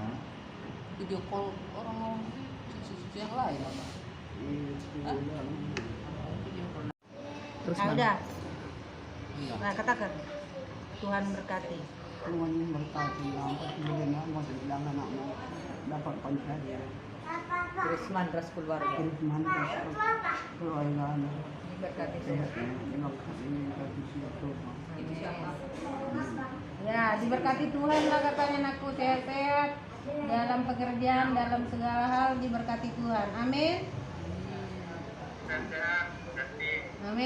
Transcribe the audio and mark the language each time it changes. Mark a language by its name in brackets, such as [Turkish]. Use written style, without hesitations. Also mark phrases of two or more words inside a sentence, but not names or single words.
[Indonesian] Video call orang yang lain apa? Terus Nah, mana? udah. Nah, katakan. Tuhan berkati. Tuhan berkati lambat bagaimana mau bilang anakmu dapat konser Krisman ras keluarga. Krisman keluarga Berkati sehat sehat. berkati siapa Ini siapa? Ya, diberkati Tuhan lah katanya anakku, sehat-sehat dalam pekerjaan, dalam segala hal diberkati Tuhan. Amin. Amin.